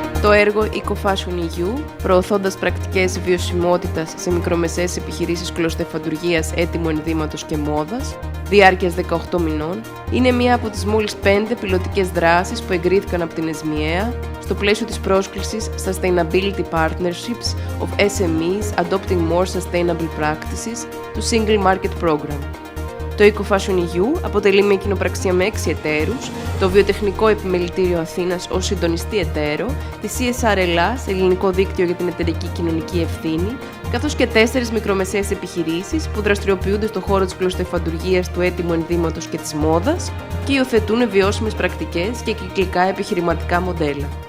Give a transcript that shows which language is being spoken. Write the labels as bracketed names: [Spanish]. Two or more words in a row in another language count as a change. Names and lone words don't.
[Greek] το έργο Eco-Fashion EU, προωθώντας πρακτικές βιωσιμότητας σε μικρομεσαίες επιχειρήσεις κλωστοεφαντουργίας έτοιμου ενδύματος και μόδας, διάρκειας 18 μηνών, είναι μία από τις μόλις 5 πιλωτικές δράσεις που εγκρίθηκαν από την ΕΣΜΙΑ στο πλαίσιο της πρόσκλησης Sustainability Partnerships of SMEs Adopting More Sustainable Practices του Single Market Program. Το Eco-Fashion EU αποτελεί μια κοινοπραξία με 6 εταίρους, το Βιοτεχνικό Επιμελητήριο Αθήνας ως συντονιστή εταίρο, τη CSR Ελλάς, Ελληνικό Δίκτυο για την Εταιρική Κοινωνική Ευθύνη, καθώς και 4 μικρομεσαίες επιχειρήσεις που δραστηριοποιούνται στον χώρο της κλωστοεφαντουργίας, του έτοιμου ενδύματος και της μόδας και υιοθετούν βιώσιμες πρακτικές και κυκλικά επιχειρηματικά μοντέλα.